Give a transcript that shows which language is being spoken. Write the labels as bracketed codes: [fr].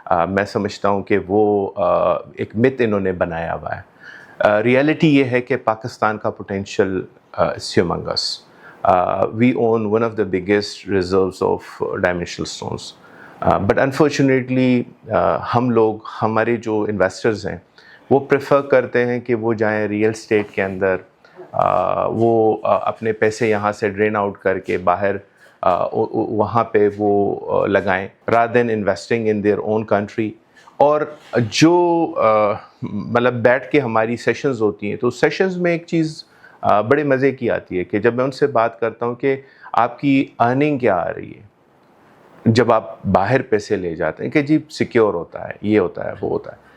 [ur] میں سمجھتا ہوں کہ وہ ایک مت انہوں نے بنایا ہوا ہے. ریئلٹی یہ ہے کہ پاکستان کا potential [en] is humongous. We own one of the biggest reserves of dimensional stones. But unfortunately [ur] ہم لوگ, ہمارے جو انویسٹرز ہیں وہ پریفر کرتے ہیں کہ وہ جائیں ریئل اسٹیٹ کے اندر، وہ اپنے پیسے یہاں سے ڈرین آؤٹ کر کے باہر وہاں پہ وہ لگائیں [en] rather than investing in their own country. [ur] اور جو مطلب بیٹھ کے ہماری سیشنز ہوتی ہیں، تو سیشنز میں ایک چیز بڑے مزے کی آتی ہے کہ جب میں ان سے بات کرتا ہوں کہ آپ کی ارننگ کیا آ رہی ہے جب آپ باہر پیسے لے جاتے ہیں، کہ جی سیکیور ہوتا ہے، یہ ہوتا ہے، وہ ہوتا ہے.